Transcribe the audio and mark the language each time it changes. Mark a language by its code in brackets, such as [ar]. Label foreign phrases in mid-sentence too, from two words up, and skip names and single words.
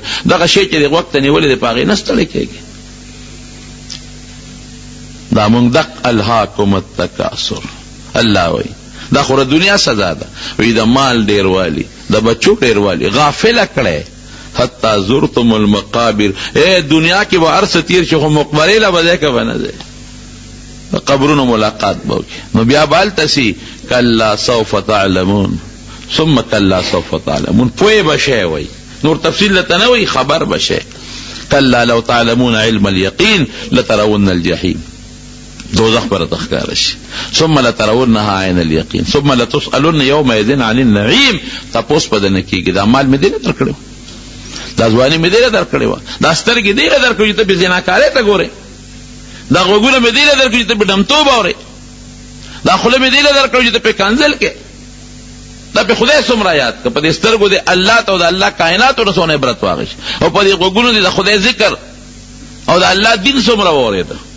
[ps] دغه شی چې د غوږ ته نیولې دی په هغې نه ستړی کېږي. دا مونږ دق [ar] الهاکم التکاثر، [ps] الله وایي دا خو دنیا سزا ده. وایي د مال ډېروالی، د بچو ډېروالی غافله کړی [ar] حتی زرتم المقابر. [ps] ای دنیا کې به هر څه تیر شي خو مقبرې له به ځای که به نه ځای، د قبرونو ملاقات به وکړي. نو بیا به هلته سي [ar] کلا سوف تعلمون ثم کلا سوف تعلمون، [ps] پوه به شی وایي، نور تفصیل لته نه وایي، خبر به شی. [ar] کلا لو تعلمون علم اليقین لترون الجحیم، [ps] دوزخ پر تخکار شي. [ar] ثم لترونها عین الیقین ثم لتسألن یومئذ عن النعیم. [ps] تپوس به درنه کېږي دا مال مې دې نه درکړی و، دا ځواني مې دې نه درکړې وه، دا سترګې دې نه درکړې چې ته بې زناکارۍ ته ګورې، دا غوږونه مې دې نه درکړي چې ته بې ډمتوب اورې، دا خوله مې دې له درکړو چې ته پې کنځل کې دا پې خدای څومره یاد که په دې سترګو دې الله ته او د الله کائناتو نه څونه عبرت واخیست او په دې غوږونو دې د خدای ذکر او د الله دین څومره واورېده.